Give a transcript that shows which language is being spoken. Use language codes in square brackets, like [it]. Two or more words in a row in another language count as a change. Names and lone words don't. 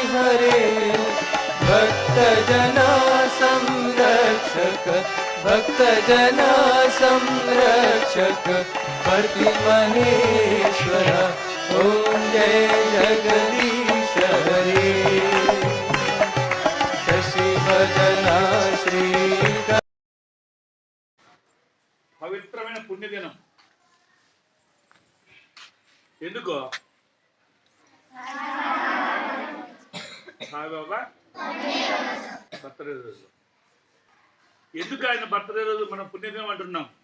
[hi] हरे भक्तजना संरक्षक भक्तजना संरक्षक प्रतिमहेश्वर ओम जय जगदीश हरे शशिवदना श्री [te] పవిత్రమైన పుణ్యదినం. ఎందుకో సాయిబాబా బర్త్డే రోజు. ఎందుకు ఆయన బర్త్డే రోజు మనం పుణ్యదినం అంటున్నాం?